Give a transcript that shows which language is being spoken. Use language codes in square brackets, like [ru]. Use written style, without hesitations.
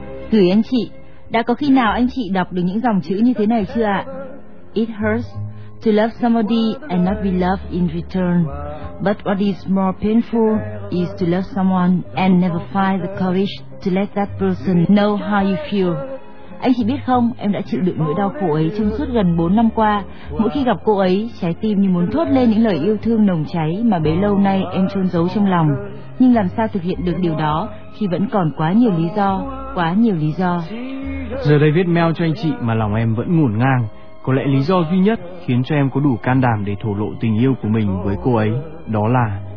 [vi] Gửi anh chị, đã có khi nào anh chị đọc được những dòng chữ như thế này chưa ạ? [en] It hurts to love somebody and not be loved in return. But what is more painful is to love someone and never find the courage to let that person know how you feel. [vi] Anh chị biết không, em đã chịu đựng nỗi đau khổ ấy trong suốt gần 4 năm qua. Mỗi khi gặp cô ấy, trái tim như muốn thốt lên những lời yêu thương nồng cháy mà bấy lâu nay em chôn giấu trong lòng. Nhưng làm sao thực hiện được điều đó khi vẫn còn quá nhiều lý do, quá nhiều lý do. Giờ đây viết mail cho anh chị mà lòng em vẫn ngổn ngang. Có lẽ lý do duy nhất khiến cho em có đủ can đảm để thổ lộ tình yêu của mình với cô ấy, đó là